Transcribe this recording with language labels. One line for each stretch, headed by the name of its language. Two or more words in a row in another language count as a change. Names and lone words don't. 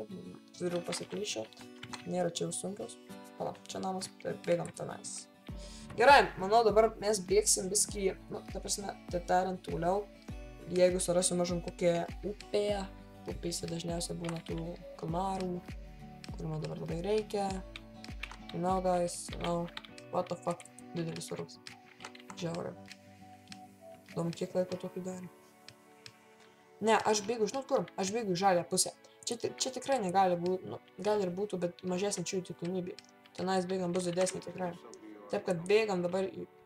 Lithuanian: Turiu pasiklyšę. Nėra čia jau sunkios. Pala, čia namas, tai bėgam tenais. Gerai, manau, dabar mes bėgsim biskį, nu, ta prasme, tai tariant toliau. Jeigu surasiu mažam kokią upę, upėse dažniausiai būna tų kalmarų, kurių man dabar labai reikia.
English: You know, guys, you know, what the fuck,
Lithuanian: didelis urvas. Žiauriai. Įdomu, kiek laiko tokį darė. Ne, aš bėgu, žinot kur? Aš bėgu į žalę pusę. Čia tikrai negali būti, nu, gal ir būtų, bet mažesnė čia jų tikimybė. Tenais bėgam bus didesnė tikrai. Taip, kad bėgam dabar į...